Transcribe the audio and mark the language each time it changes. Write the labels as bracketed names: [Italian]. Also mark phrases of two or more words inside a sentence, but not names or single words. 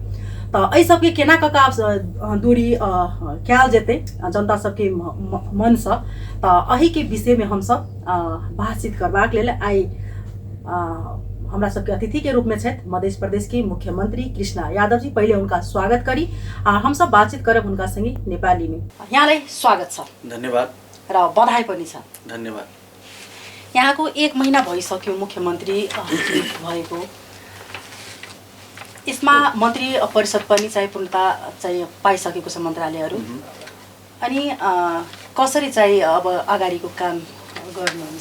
[Maithili] तो एहि सबके केना कऽ दूरी कयल जेतै जनता सबके मन से, तो एही के विषय में हम सब बातचीत करबाक लेल आई हमरा सबके अतिथि के रूप में छथि मध्य प्रदेश के मुख्यमंत्री कृष्णा यादव जी। पहले उनका स्वागत करी हम सब बातचीत करब उनका संगे नेपाली में। [Nepali] यहाँलाई स्वागत छ। धन्यवाद र बधाई पनि छ। धन्यवाद। यहाँको एक महीना भइसक्यो मुख्यमंत्री भएको। यसमा मन्त्री परिषद पनि चाहिँ पूर्णता चाहिँ पाइसकेको छ मन्त्रालयहरू। अनि कसरी चाहिँ अब अगाडिको काम गर्नुहुन्छ?